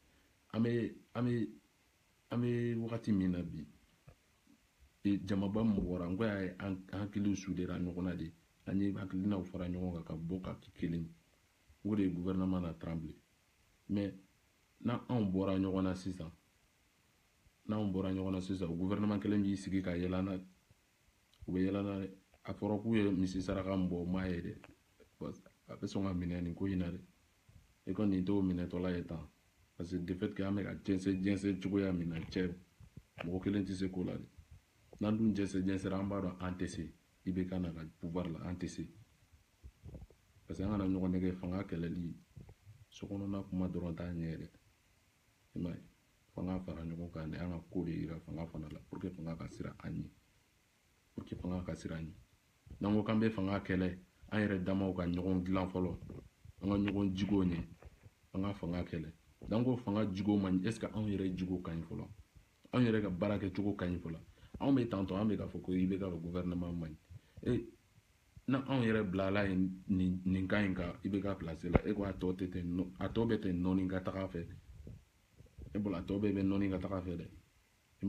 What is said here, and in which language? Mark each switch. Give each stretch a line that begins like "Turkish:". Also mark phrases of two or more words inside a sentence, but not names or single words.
Bambara: an bɛ wagati min na bi jamaba min bɔra n ko y'a ye an hakiliw soudera ɲɔgɔn na de an ye hakilinaw fara ɲɔgɔn kan ka bɔ ka kɛ kelen o de ye gouvernement na
French: tremble mais
Bambara: n'anw bɔra ɲɔgɔn na sisan o gouvernement kelen b'i sigi ka yɛlɛ n'a u bɛ yɛlɛ n'a dɛ a fɔra k'u ye misi saraka min bɔ m'a ye dɛ a bɛ sɔn ka minɛ nin ko in na dɛ e kɔni nin t'o minɛtɔla ye tan
French: parce que de fait que
Bambara: an bɛ ka jɛnsɛn cogoya min na cɛ mɔgɔ kelen tɛ se ko la dɛ n'an dun jɛnsɛra an b'a dɔn an tɛ se i bɛ ka na ka pouvoir la an tɛ se
French: parce que
Bambara: an kana ɲɔgɔn nɛgɛ fanga kɛlɛli sokɔnɔna kuma dɔrɔn t'a ɲɛ dɛ i m'a ye fanga fara ɲɔgɔn kan de an ka ko de yira fanga fana la
French: pour que
Bambara: fanga ka siran an ɲɛ n'an ko k'an bɛ fanga kɛlɛ an yɛrɛ damaw ka ɲɔgɔn dilan fɔlɔ an ka ɲɔgɔn jigo ɲɛ an ka fanga kɛlɛ n'an ko fanga jigo man ɲi
French: est ce que
Bambara: anw yɛrɛ jigo ka ɲi fɔlɔ anw yɛrɛ ka baara kɛcogo ka ɲi fɔlɔ anw bɛ tantɔ an bɛ k'a fɔ ko i bɛ ka gouvernement man ɲi n'anw yɛrɛ bilala nin kan in kan i bɛ ka place la e ko a tɔ bɛ tɛ nɔɔni ka taga fɛ e bolo a tɔ bɛɛ bɛ nɔɔni ka taga fɛ dɛ i